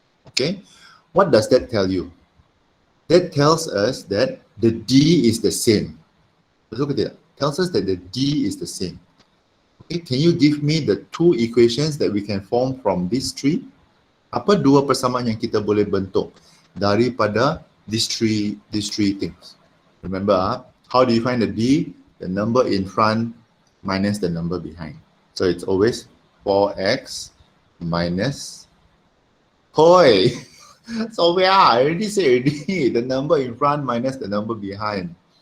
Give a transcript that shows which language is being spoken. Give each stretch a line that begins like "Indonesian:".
English: Okay, what does that tell you? That tells us that the D is the same.
Malay: Betul ke tidak?
English: Tells us that the D is the same. Okay, can you give me the 2 equations that we can form from these 3?
Malay: Apa 2 persamaan yang kita boleh bentuk daripada
English: these three things? Remember, how do you find the D? The number in front minus the number behind. So it's always 4x minus, hoi! So yeah, I already said the number in front minus the number behind.